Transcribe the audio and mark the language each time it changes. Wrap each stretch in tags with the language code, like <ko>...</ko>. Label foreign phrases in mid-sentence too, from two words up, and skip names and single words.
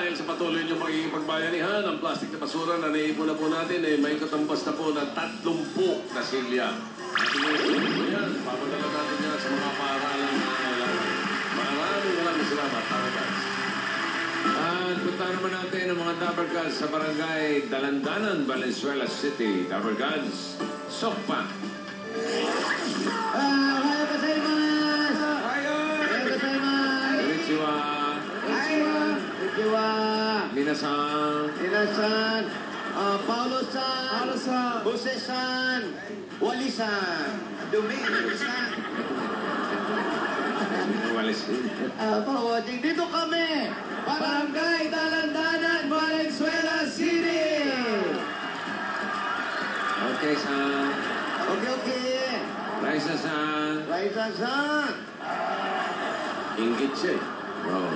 <tl>sa patuloy niyong magiging pagbayanihan, ang plastic na basura na naiipon na po natin ay may katambas na po ng 30 na silya. Ayan, papadala natin yan sa mga paaralan na kailangan. Maraming salamat, Tabarkas. At punta naman natin ang mga Tabarkas sa barangay Dalandanan, Valenzuela City. Tabarkas, Sokpa.</tl> <ja>おはようございます! おはようございます! Konnichiwa. Konnichiwa! Minasan. Minasan! Paulo-san! Jose-san! Wali-san! Domingo-san! Pawajing,</ja> <tl>dito kami! Barangay Dalandanan, Valenzuela City!</tl> <en>Okay, san. Okay.</en> <ja>Raisa-san. Raisa-san!</ja> <tl>Ingit siya eh. Oo.</tl>